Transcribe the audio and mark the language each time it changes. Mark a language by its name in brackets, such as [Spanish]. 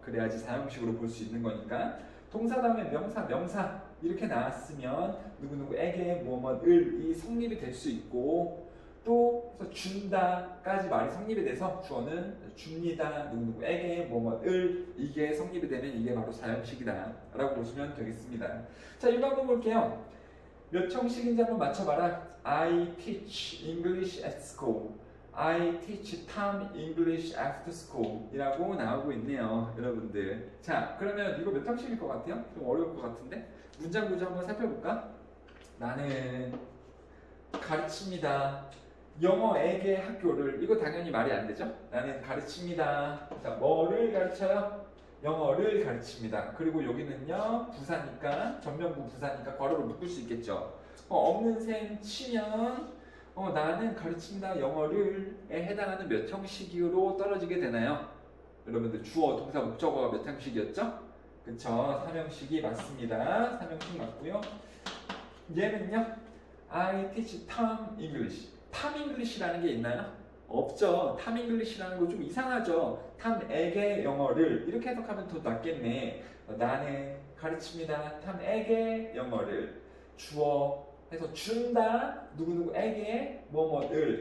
[Korean] 그래야지 사형식으로 볼 수 있는 거니까. 동사 다음에 명사 이렇게 나왔으면 누구누구에게 뭐뭐을이 성립이 될 수 있고, 또 그래서 준다까지 말이 성립이 돼서 주어는 줍니다. 누구누구에게 뭐뭐을, 이게 성립이 되면 이게 바로 사형식이다 라고 보시면 되겠습니다. 자, 이거 한번 볼게요. 몇 형식인지 한번 맞춰봐라. [English] I teach English at school. I teach Tom English after school [Korean] 이라고 나오고 있네요, 여러분들. 자, 그러면 이거 몇 형식일 것 같아요? 좀 어려울 것 같은데? 문장 구조 한번 살펴볼까? 나는 가르칩니다. 영어에게 학교를. 이거 당연히 말이 안 되죠? 나는 가르칩니다. 자, 뭐를 가르쳐요? 영어를 가르칩니다. 그리고 여기는요, 부사니까, 전면부 부사니까 괄호로 묶을 수 있겠죠. 없는 셈 치면 나는 가르칩니다. 영어를에 해당하는 몇 형식으로 떨어지게 되나요? 여러분들 주어, 동사, 목적어가 몇 형식이었죠? 그쵸? 3형식이 맞습니다. 3형식 맞고요. 얘는요, [English] I teach Tom English. [Korean] Tom English라는 게 있나요? 없죠. Tom English라는 거 좀 이상하죠. Tom에게 영어를 이렇게 해석하면 더 낫겠네. 나는 가르칩니다. Tom에게 영어를. 주어 해서 준다. 누구누구에게 뭐뭐를.